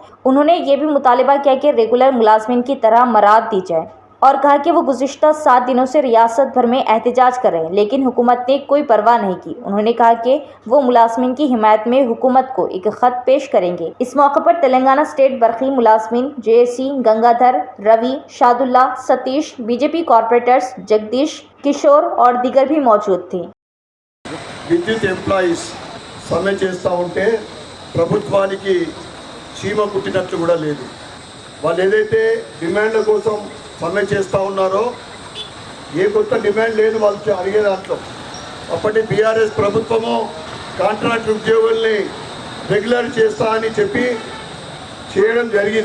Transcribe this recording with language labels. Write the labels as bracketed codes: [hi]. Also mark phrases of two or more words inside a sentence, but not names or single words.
[ur] انہوں نے یہ بھی مطالبہ کیا کہ ریگولر ملازمین کی طرح مراعات دی جائے اور کہا کہ وہ گزشتہ 7 دنوں سے ریاست بھر میں احتجاج کر رہے ہیں لیکن حکومت نے کوئی پرواہ نہیں کی۔ انہوں نے کہا کہ وہ ملازمین کی حمایت میں حکومت کو ایک خط پیش کریں گے۔ اس موقع پر تلنگانہ اسٹیٹ برقی ملازمین JAC گنگادھر، روی، شاد اللہ، ستیش، BJP کارپوریٹرز جگدیش، کشور اور دیگر بھی موجود تھے۔ [te] విద్యుత్ ఎంప్లాయీస్ సమ్మె చేస్తూ ఉంటే ప్రభుత్వానికి చీమ కుట్టినట్లు కూడా లేదు. వాళ్ళు ఏదైతే డిమాండ్ల కోసం సమ్మె చేస్తూ ఉన్నారో ఏ కొత్త డిమాండ్ లేదు వాళ్ళు అడిగే దాంట్లో. అప్పటి బీఆర్ఎస్ ప్రభుత్వము కాంట్రాక్ట్ ఉద్యోగుల్ని రెగ్యులర్ చేస్తా అని చెప్పి చేయడం జరిగింది.